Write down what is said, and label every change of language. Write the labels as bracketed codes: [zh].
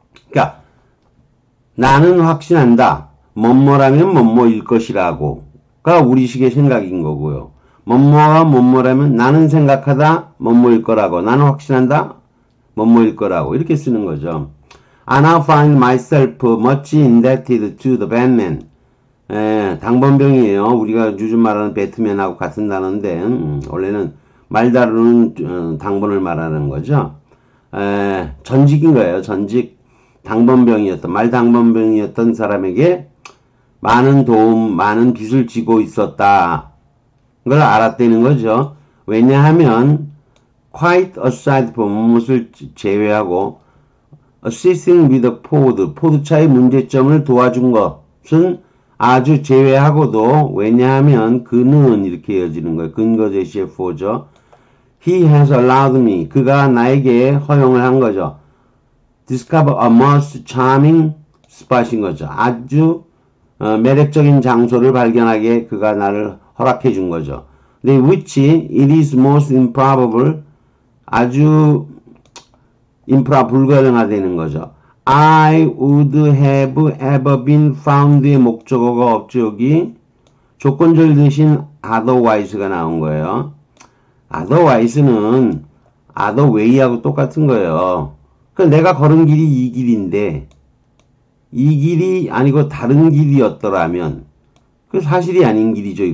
[ko] 그러니까 나는 확신한다. 뭐뭐라면 뭐뭐일 것이라고가 우리식의 생각인 거고요. 뭐뭐와 뭐뭐라면 나는 생각하다 뭐뭐일 거라고, 나는 확신한다 뭐뭐일 거라고, 이렇게 쓰는 거죠. [en] I now find myself much indebted to the Batman. [ko] 당번병이에요. 우리가 요즘 말하는 배트맨하고 같은 단어인데 원래는 말 다루는 당번을 말하는 거죠. 전직인 거예요. 전직 당번병이었던, 말 당번병이었던 사람에게 많은 도움, 많은 빚을 지고 있었다. 그걸 알았다는 거죠. 왜냐하면 [en] quite aside from, [ko] 무엇을 제외하고 [en] assisting with the [ko] 포드차의 문제점을 도와준 것은 아주 제외하고도, 왜냐하면 그는 이렇게 이어지는 거예요. 근거 제시의 for죠. [en] He has allowed me, [ko] 그가 나에게 허용을 한 거죠. [en] discover a most charming spot인 거죠. [ko] 아주 매력적인 장소를 발견하게 그가 나를 허락해 준 거죠. 근데 [en] which it is most improbable, [ko] 아주 불가능하다는 거죠. [en] I would have ever been found의 [ko] 목적어가 없죠. 여기 조건절 대신 otherwise가 나온 거예요. otherwise는 otherway하고 똑같은 거예요. 그러니까 내가 걸은 길이 이 길인데 이 길이 아니고 다른 길이었더라면 그 사실이 아닌 길이죠.